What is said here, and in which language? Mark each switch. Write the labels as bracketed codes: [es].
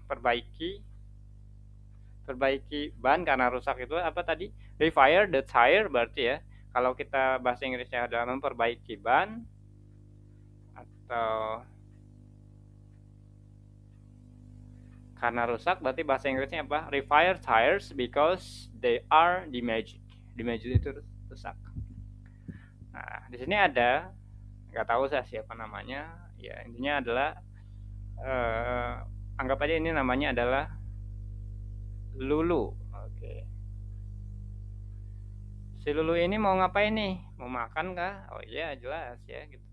[id] Perbaiki ban karena rusak itu apa tadi? [en] Refire the tire [id] berarti ya. Kalau kita bahasa Inggrisnya adalah memperbaiki ban atau karena rusak berarti bahasa Inggrisnya apa? [en] Refire tires because they are damaged. [id] Damaged itu rusak. Nah, di sini ada nggak tahu saya siapa namanya. Ya, intinya adalah anggap aja ini namanya adalah Lulu. Oke. Si Lulu ini mau ngapain nih? Mau makan kah? Oh iya jelas ya.